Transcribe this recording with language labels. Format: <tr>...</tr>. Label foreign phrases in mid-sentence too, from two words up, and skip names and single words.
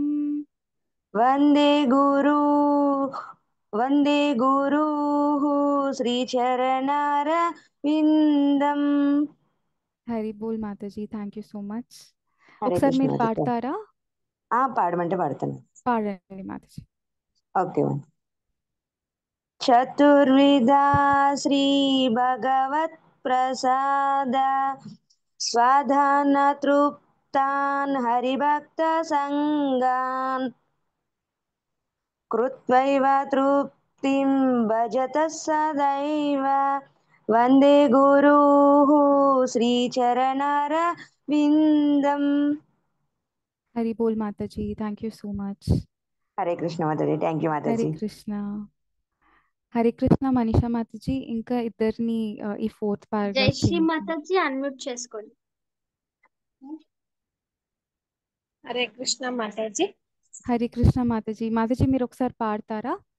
<sa>వందే గురు శ్రీ చరణారవిందం.</sa> <hi>हरि बोल माताजी.</hi> <en>thank you so much.</en> <te>ఒకసారి మీరు పాడతారా? పాడమంటే పాడతాను. పాడండి మాతాజీ. ఓకే.</te> <sa>चतुर्विधा श्रीभगवत्प्रसाद स्वाधानतृप्तान् हरिभक्तसङ्गान् कृत्वैव तृप्तिं भजतः सदैव वन्दे गुरुः श्रीचरणरविन्दम्।</sa> <hi>हरि बोल माता जी,</hi> <en>thank you so much.</en> <hi>हरे कृष्ण माताजी,</hi> <en>thank you</en> <te>హరే మాతాజీ. కృష్ణ.</te> <hi>हरे कृष्ण</hi> <te>మనీషా మాతాజీ, ఇంకా ఇద్దరిని ఈ</te> <en>fourth paragraph</en> <te>జయశ్రీ చేయమని. మాతాజీ అన్మ్యూట్ చేసుకోండి.</te> <hi>हरे कृष्ण माताजी. हरे कृष्ण माताजी.</hi> <te>మాతాజీ మీరు ఒకసారి పాడతారా?</te>